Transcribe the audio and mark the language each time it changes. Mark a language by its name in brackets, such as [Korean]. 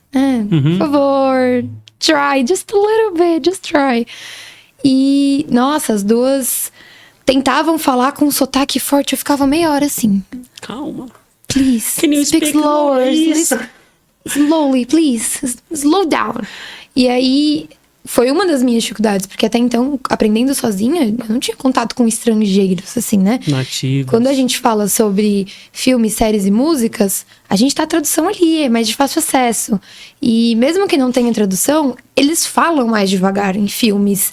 [English] Por favor, try, just a little bit, just try. [Portuguese] E, nossa, as duas tentavam falar com um sotaque forte, eu ficava meia hora assim. Calma. [English] Please, Can you speak slower, [Portuguese] Isso. [English] slowly, please, slow down. [Portuguese] E aí, foi uma das minhas dificuldades, porque até então, aprendendo sozinha, eu não tinha contato com estrangeiros, assim, né? Nativos. Quando a gente fala sobre filmes, séries e músicas, a gente tá a tradução ali, é mais de fácil acesso. E mesmo que não tenha tradução, eles falam mais devagar em filmes,